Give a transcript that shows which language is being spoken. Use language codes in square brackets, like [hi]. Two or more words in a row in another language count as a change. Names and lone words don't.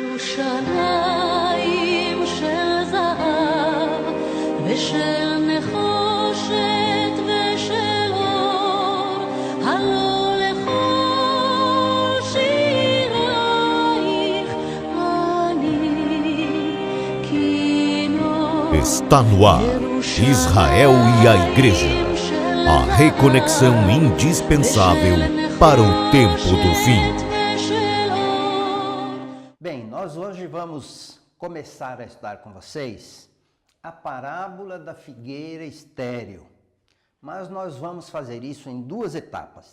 [he] ירושלים של זהב ושל נחושת ושל אור, הלא לכל שירייך אני כינור. [pt] Está no ar, Israel e a Igreja, a reconexão indispensável para o tempo do fim. Bem, nós hoje vamos começar a estudar com vocês a parábola da figueira estéril, mas nós vamos fazer isso em duas etapas.